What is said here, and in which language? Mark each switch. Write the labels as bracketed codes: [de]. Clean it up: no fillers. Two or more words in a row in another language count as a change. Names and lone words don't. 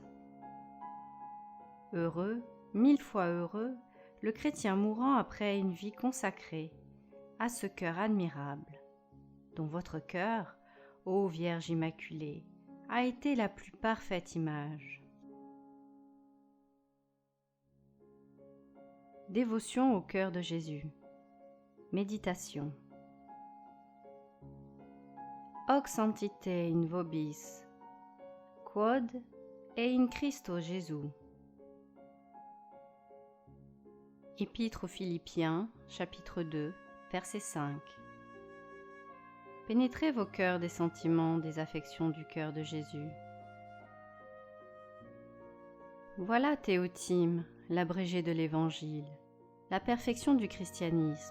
[fr] Heureux, 1000 fois heureux, le chrétien mourant après une vie consacrée à ce cœur admirable, dont votre cœur, ô Vierge Immaculée, a été la plus parfaite image. Dévotion au cœur de Jésus. Méditation. [la] Hoc sanctite in vobis, quod et in Christo Jésus. [fr] Épître aux Philippiens, chapitre 2, verset 5. Pénétrez vos cœurs des sentiments, des affections du cœur de Jésus. Voilà, Théotime, l'abrégé de l'Évangile, la perfection du christianisme.